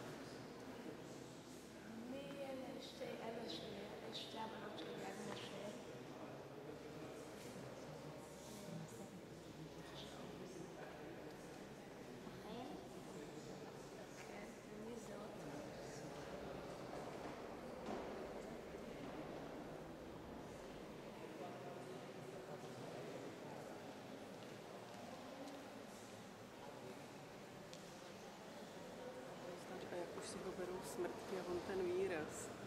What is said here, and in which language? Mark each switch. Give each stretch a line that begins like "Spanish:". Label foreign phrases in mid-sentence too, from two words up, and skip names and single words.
Hebrew: אלה שתי הבנות של יד משה. כן, ומי זאת?
Czech: A jak už si ho berou smrtky a on ten výraz.